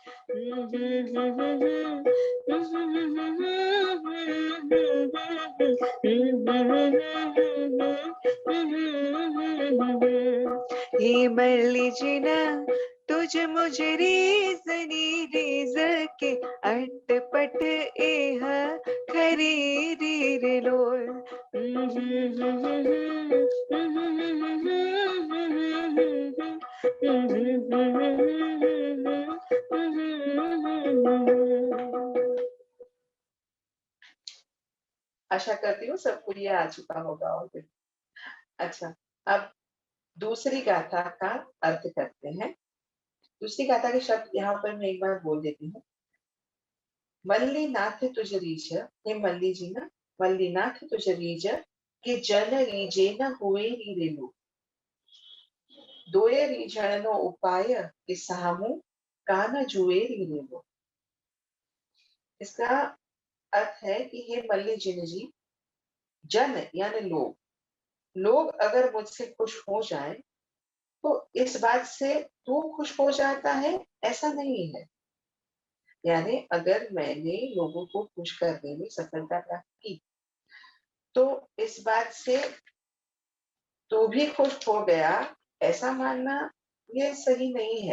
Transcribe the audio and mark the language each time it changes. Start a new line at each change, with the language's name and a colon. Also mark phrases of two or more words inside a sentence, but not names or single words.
Gujarati: હે મલ્લી જી ન તુઝ મુઝ રીઝની રીઝ કે અટપટ એહ ખરી રી રે લોલ
Hindi: आशा करती हूँ सबको ये आ चुका होगा और अच्छा, अब दूसरी गाथा का अर्थ करते हैं। दूसरी गाथा के शब्द यहाँ पर मैं एक बार बोल देती हूँ।
Gujarati: મલ્લી નાથ તુઝ રીઝ, હે મલ્લી જી ના, મલ્લી નાથ તુઝ રીઝ કિ જન રીઝે ન હુએ રી રેલો। દોયે રીઝણ નો ઉપાય કિ સામું કાન જુએ રી રેલો।
Hindi: इसका अर्थ है कि हे मल्ली जिन जी, जन यानी लोग अगर मुझसे खुश हो जाए तो इस बात से तू खुश हो जाता है, ऐसा नहीं है। यानी अगर मैंने लोगों को खुश करने में सफलता प्राप्त की तो इस बात से तू भी खुश हो गया, ऐसा मानना ये सही नहीं है।